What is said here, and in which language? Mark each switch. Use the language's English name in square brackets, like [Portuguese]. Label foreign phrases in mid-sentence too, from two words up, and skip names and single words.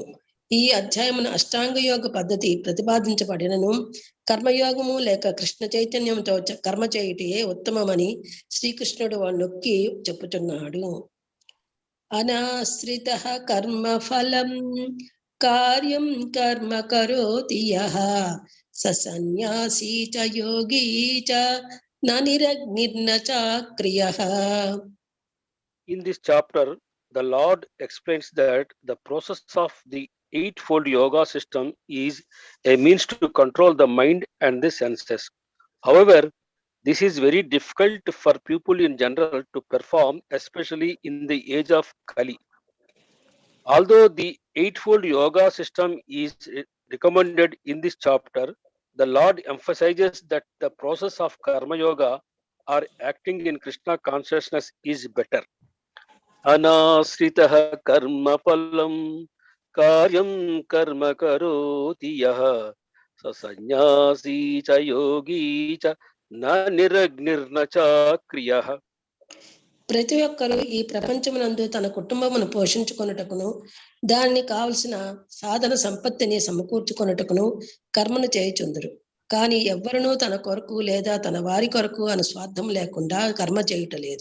[Telugu] ఈ అధ్యాయమున అష్టాంగ యోగ పద్ధతి ప్రతిపాదించబడినను కర్మయోగము లేక కృష్ణ చైతన్యంతో కర్మ చేయుటయే ఉత్తమమని శ్రీకృష్ణుడు నొక్కి చెప్పుచున్నాడు. [Sanskrit] अनाश्रितः कर्मफलं कार्यं कर्म करोति यः स संन्यासी च योगी च न निरग्निर्न च क्रियः. [English] In this chapter, the Lord explains that the process of the eightfold yoga system is a means to control the mind and the senses. However, this is very difficult for people in general to perform, especially in the age of Kali. Although the eightfold yoga system is recommended in this chapter, the Lord emphasizes that the process of karma yoga or acting in Krishna consciousness is better. [Sanskrit] अनाश्रितः कर्म फलं कार्यं कर्म करोति यः ससंन्यासी च योगी च न निरग्निर्न च क्रियः. [Telugu] ప్రతి ఒక్కరూ ఈ ప్రపంచమునందు తన కుటుంబమును పోషించుకొనుటకును దానికి కావలసిన సాధన సంపత్తిని సమకూర్చుకొనుటకును కర్మను చేయుచుందురు. కానీ ఎవ్వరునూ తన కొరకు లేదా తన వారి కొరకు అని స్వార్థం లేకుండా కర్మ చేయుటలేదు.